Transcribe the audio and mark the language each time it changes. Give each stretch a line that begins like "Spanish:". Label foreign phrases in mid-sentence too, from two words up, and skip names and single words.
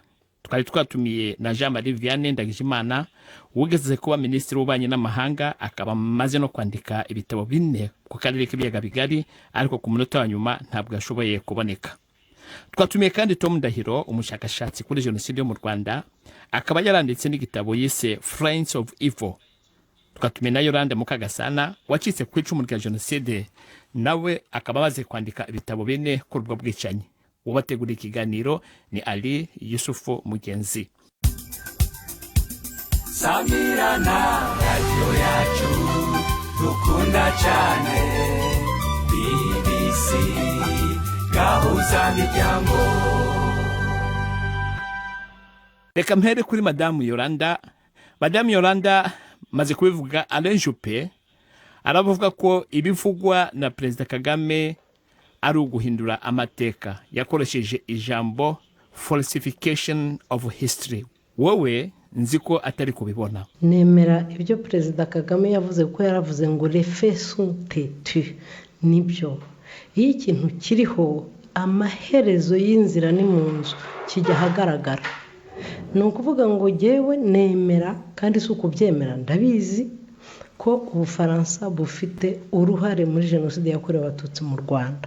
Kinyarwanda: Twari twatumiye na Jean-Marie Vianney Ndagijimana, wigeze kuba Minisitiri w'Ububanyi n'Amahanga, akaba amaze no kwandika ibitabo 4 ku karere k'ibiyaga bigari, ariko ku munota wa nyuma ntabwo yashoboye kuboneka. Twatumiye kandi Tom Ndahiro, umushakashatsi kuri jenoside yo mu Rwanda, akaba yaranditse n'igitabo yise Friends of Evil. Twatumiye na Yolande Mukagasana, wacitse ku icumu rya jenoside, nawe akaba amaze kwandika ibitabo 4 kuri ubwo bwicanyi. Ubategura ikiganiro ni Ali Yusufu Mugenzi. Samirana radio yacu dukunda cyane, BBC gahuza miryango. Reka mpere kuri Madame Yolanda. Madame Yolanda, maze kubivuga Alain Juppé aravuga ko ibivugwa na Perezida Kagame ari uguhindura amateka. Yakoresheje ijambo
English: falsification of history.
Kinyarwanda: Wowe nzi ko atari kubibona. Nemera ibyo Perezida Kagame yavuze ko yaravuze ngo
French: les faits sont têtus.
Kinyarwanda: Nibyo. Iyo ikintu kiriho amaherezo y'inzira ni mu nzu kijya hagaragara. Ni ukuvuga ngo jewe nemera kandi si ukubyemera ndabizi ko Ubufaransa bufite uruhare muri jenoside yakorewe Abatutsi mu Rwanda.